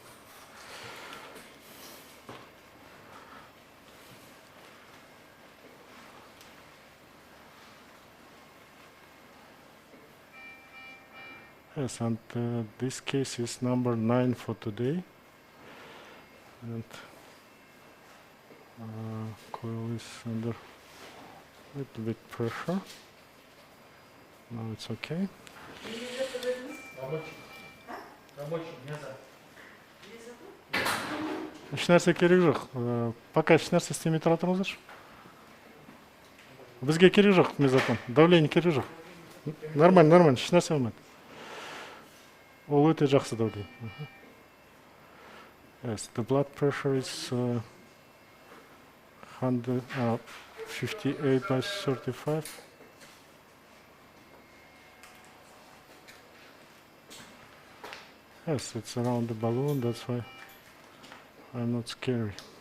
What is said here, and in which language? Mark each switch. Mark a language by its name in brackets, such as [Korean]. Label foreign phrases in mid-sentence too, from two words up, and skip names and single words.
[English] Yes, and this case is number 9 for today. And coil is under a little bit pressure. Now it's okay. [Kazakh] Еш нәрсе керек жоқ. Пока еш нәрсе істемей тұра тұрыңыздаршы. Бізге керек жоқ мезотон. Давление керек жоқ. Нормально, еш нәрсе болмайды. Ол өте жақсы давление. [English] Yes, the blood pressure is 58 by 35. Yes, it's around the balloon, that's why I'm not scary.